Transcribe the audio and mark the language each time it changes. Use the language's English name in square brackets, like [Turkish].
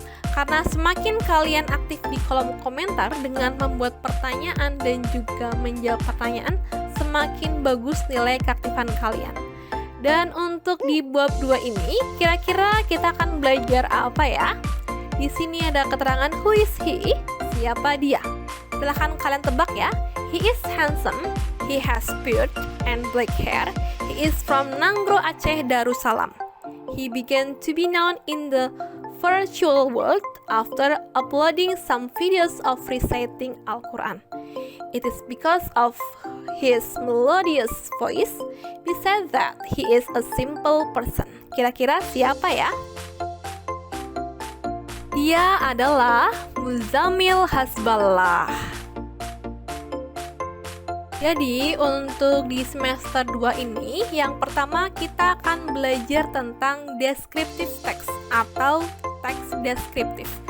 [Indonesian] Karena semakin kalian aktif di kolom komentar dengan membuat pertanyaan dan juga menjawab pertanyaan, semakin bagus nilai keaktifan kalian. Dan untuk di bab 2 ini, kira-kira kita akan belajar apa ya? Di sini ada keterangan [English] who is he? [Indonesian] Siapa dia? Silahkan kalian tebak ya. [English] He is handsome, he has beard and black hair. He is from Nanggro Aceh, Darussalam. He began to be known in the virtual world after uploading some videos of reciting Al-Quran. It is because of his melodious voice, we said that he is a simple person. [Indonesian] Kira-kira siapa ya? Dia adalah Muzammil Hasballah. Jadi untuk di semester 2 ini, yang pertama kita akan belajar tentang descriptive text atau teks deskriptif.